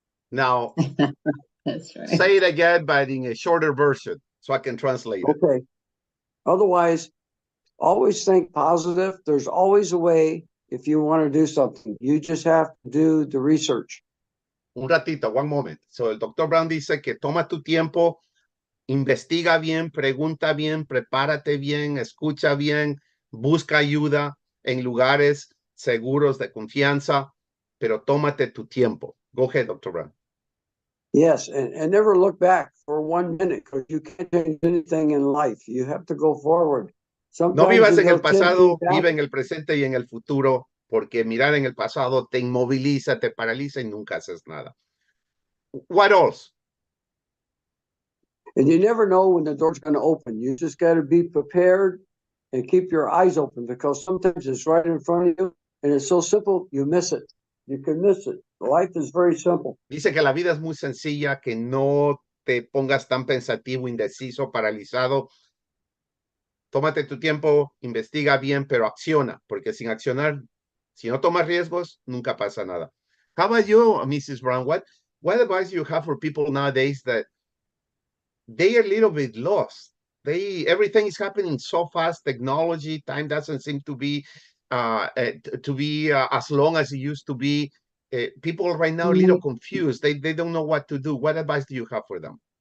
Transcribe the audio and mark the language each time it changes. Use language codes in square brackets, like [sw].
[en] Now, That's right. say it again, but in a shorter version so I can translate it. Okay. Otherwise, always think positive. There's always a way if you want to do something. You just have to do the research. [es] Un ratito, [en] one moment. So [es] el Dr. Brown dice que toma tu tiempo, investiga bien, pregunta bien, prepárate bien, escucha bien, busca ayuda en lugares seguros de confianza, pero tómate tu tiempo. [en] Go ahead, Dr. Brown. Yes, and never look back for 1 minute because you can't change anything in life. You have to go forward. [es] No [en] Sometimes [es] vivas [en] you [es] en el [en] go 10 feet [es] pasado, [en] back. [es] vive en el presente y en el futuro, porque mirar en el pasado te inmoviliza, te paraliza y nunca haces nada. [en] What else? And you never know when the door's going to open. You just got to be prepared and keep your eyes open because sometimes it's right in front of you and it's so simple, you miss it. You can miss it. Life is very simple. [es] Dice que la vida es muy sencilla, que no te pongas tan pensativo, indeciso, paralizado. Tómate tu tiempo, investiga bien, pero acciona, porque sin accionar, si no tomas riesgos, nunca pasa nada. [en] How about you, Mrs. Brown? What advice you have for people nowadays that they are a little bit lost? Everything is happening so fast. Technology, time doesn't seem to be as long as it used to be. People right now are a little confused. They don't know what to do. What advice do you have for them?